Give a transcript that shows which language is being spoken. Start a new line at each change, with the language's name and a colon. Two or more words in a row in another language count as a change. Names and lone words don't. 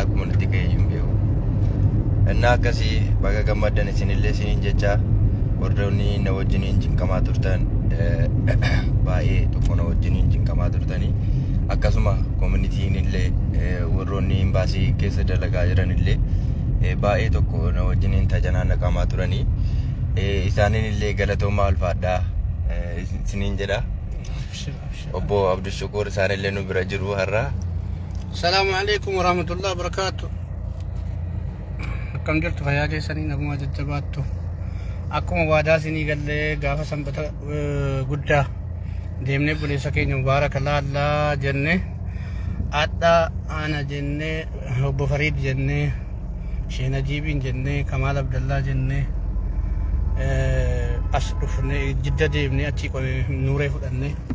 Oromo: akkuma nuti ka'e hin beeku innaa akkasii baga gammaddan isinillee isiniin jecha warroonni na wajjiniin jinqamaa turtan baay'ee tokko na wajjiniin jinqamaa turtanii akkasuma communitiin illee warroonni imbaasii keessa dalagaa jiran illee baay'ee tokko na wajjiniin tajanaan naqamaa turanii isaaniin illee galatoomaa ulfaadhaa isiniin jedha obbo Abdul Shukur isaan illee nu bira jiru har'a.
Arabic: السلام عليكم ورحمة الله وبركاته.
Oromo: Akkam jirtu fayyaa keessanii naguma jajjabaattu akkuma waadaa isinii gallee gaafa sanbata guddaa deemnee buleessa keenya mubaaraka laallaa jenne adda ana jenne obbo Fariid jenne Sheena Jiibiin jenne Kamaal Abdallaa jenne as dhufne Jidda deemne achi nuuree fudhanne